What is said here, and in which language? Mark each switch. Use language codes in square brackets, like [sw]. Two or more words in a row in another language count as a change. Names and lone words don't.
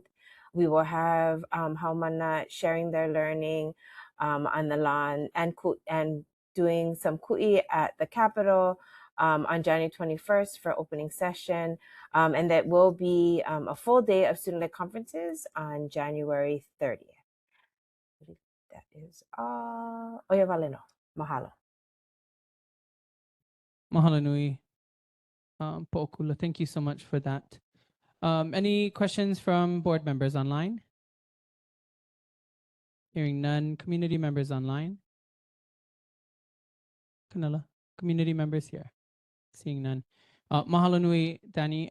[en] We will have Haumana sharing their learning on the lawn and doing some ku'i at the Capitol on January 21st for opening session. And that will be a full day of student-led conferences on January 30th. I believe that is all. Oya Valeno. Mahalo. [haw] Mahalo nui. [en] Po'okula, thank you so much for that. Any questions from board members online? Hearing none. Community members online? Kanala, community members here? Seeing none. [haw] Mahalo nui, [en] Danny.